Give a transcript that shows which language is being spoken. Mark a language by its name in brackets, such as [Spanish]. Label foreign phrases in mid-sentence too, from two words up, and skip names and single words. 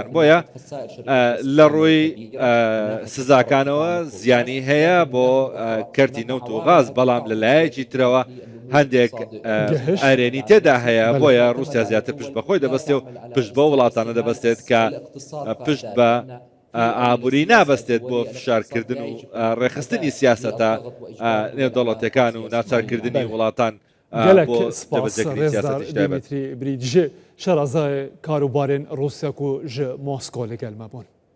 [Central Kurdish] بۆیە لە ڕووی سزاکانەوە زیانی هەیە بۆ کەرتی نەوت و غاز، بەڵام لەلایەکی ترەوە هەندێک ئارێنی تێدا هەیە، بۆیە رووسیا زیاتر پشت بەخۆی دەبەستێ و پشت بە وڵاتانە دەبەستێت کە پشت بە ئابووری نابەستێت بۆ فشارکردن و ڕێخستنی سیاسەتە نێودەوڵەتیەکان و ناچارکردنی وڵاتان. [Kurdish] gelek spas Rêzdar Dîmitrî Brîd ji şerazayê karobarên Rûsya ku ji Moskowê li gel me bûn.